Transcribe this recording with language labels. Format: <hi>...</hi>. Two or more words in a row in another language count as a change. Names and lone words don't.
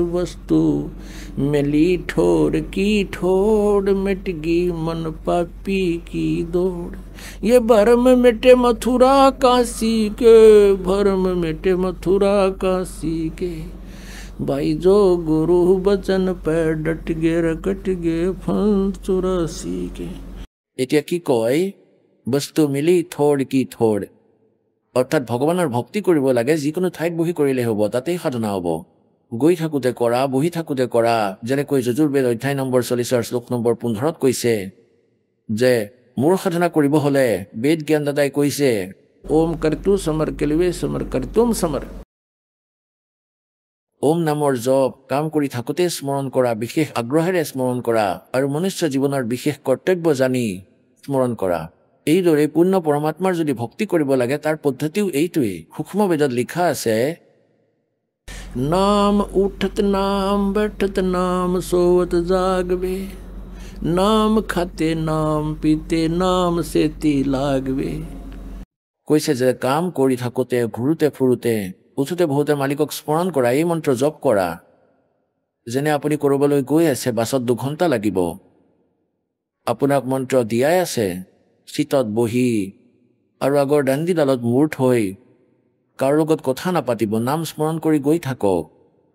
<hi>वस्तु मिली ठोड़ की ठोड़, मिट गई मन पापी की दौड़। ये भरम मिटे मथुरा काशी के, भरम मिटे मथुरा काशी के। भाई जो गुरु बचन पे डट गे रकट गे फंद 84 के।</hi> <as>এতিয়া কি কয়?</as> <hi>वस्तु मिली ठोड़ की ठोड़,</hi> <as>অৰ্থাৎ ভগৱানৰ ভক্তি কৰিব লাগে। যিকোনো ঠাইত বহি কৰিলে হ'ব, তাতেই সাধনা হ'ব। গৈ থাকোঁতে কৰা, বহি থাকোঁতে কৰা। যেনেকৈ যজুৰ্বেদ অধ্যায় নম্বৰ 40 শ্লোক নম্বৰ 15 কৈছে যে মোৰ সাধনা কৰিব হ'লে বেদ জ্ঞানদাতাই কৈছে,</as> <sa>ओम करतु समर केलवे समर करतुम समर।</sa> <as>ওম নামৰ জপ কাম কৰি থাকোঁতে স্মৰণ কৰা, বিশেষ আগ্ৰহেৰে স্মৰণ কৰা, আৰু মনুষ্য জীৱনৰ বিশেষ কৰ্তব্য জানি স্মৰণ কৰা। এইদৰে পূৰ্ণ পৰমাত্মাৰ যদি ভক্তি কৰিব লাগে তাৰ পদ্ধতিও এইটোৱেই। সূক্ষ্ম বেদত লিখা আছে,</as> <hi>नाम उठत नाम बैठत नाम सोवत जागवे। नाम खाते नाम पीते नाम सेती लागवे।</hi> <as>কৈছে যে কাম কৰি থাকোঁতে, ঘূৰোতে ফুৰোতে, উঠোতে বহুতে মালিকক স্মৰণ কৰা, এই মন্ত্ৰ জপ কৰা। যেনে আপুনি ক'ৰবালৈ গৈ আছে, বাছত 2 ঘণ্টা লাগিব, আপোনাক মন্ত্ৰ দিয়াই আছে, চিটত বহি আৰু আগৰ দাণ্ডীডালত মূৰ থৈ কাৰো লগত কথা নাপাতিব, নাম স্মৰণ কৰি গৈ থাকক।</as>